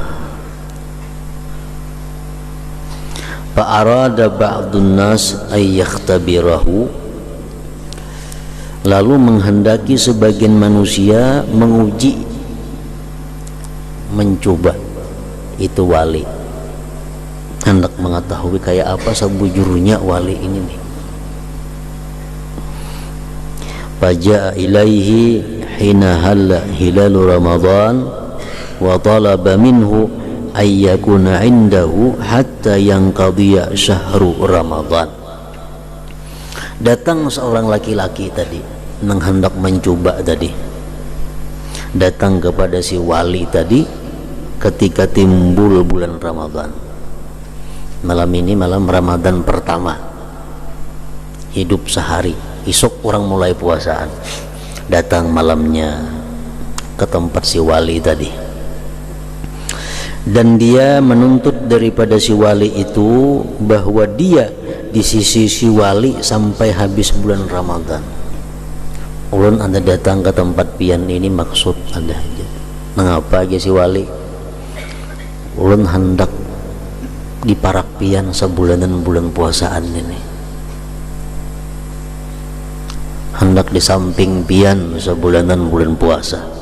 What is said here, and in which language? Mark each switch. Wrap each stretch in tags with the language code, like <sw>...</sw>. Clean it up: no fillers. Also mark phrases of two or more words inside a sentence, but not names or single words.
<ar>فأراد بعض الناس أن يختبره,</ar> <id>lalu menghendaki sebagian manusia menguji, mencoba itu wali, hendak mengetahui kayak apa sebujurnya wali ini nih.</id> <ar>فجاء إليه حين هلّ هلال رمضان وطلب منه أن يكون عنده حتى ينقضي شهر رمضان.</ar> <id>Datang seorang laki-laki tadi yang hendak mencoba tadi, datang kepada si wali tadi ketika timbul bulan Ramadan. Malam ini malam Ramadan pertama, hidup sehari, esok orang mulai puasaan. Datang malamnya ke tempat si wali tadi, dan dia menuntut daripada si wali itu bahwa dia di sisi si wali sampai habis bulan Ramadan.</id> <bjn>Ulun anda datang ke tempat pian ini maksud ada aja. Mengapa aja si wali? Ulun hendak di parak pian sebulanan bulan puasaan ini, hendak di samping pian sebulanan bulan puasa.</bjn>